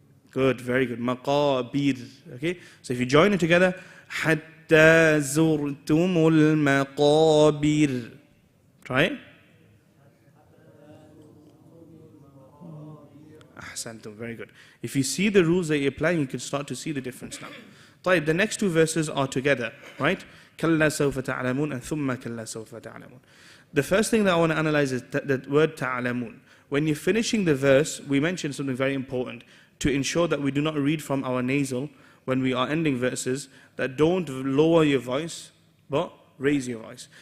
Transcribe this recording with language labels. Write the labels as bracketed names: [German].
[English] Good, very good, maqabir, okay? So if you join it together, [Arabic] hatta zurtumul maqabir. [English] Try it. Ahsantum, very good. If you see the rules that you're applying, you can start to see the difference now. The next two verses are together, right? [Arabic] كَلَّا سَوْفَ تَعْلَمُونَ and ثُمَّ كَلَّا سَوْفَ تَعْلَمُونَ. [English] The first thing that I want to analyze is that word ta'lamun. When you're finishing the verse, we mentioned something very important to ensure that we do not read from our nasal when we are ending verses, that don't lower your voice, but raise your voice.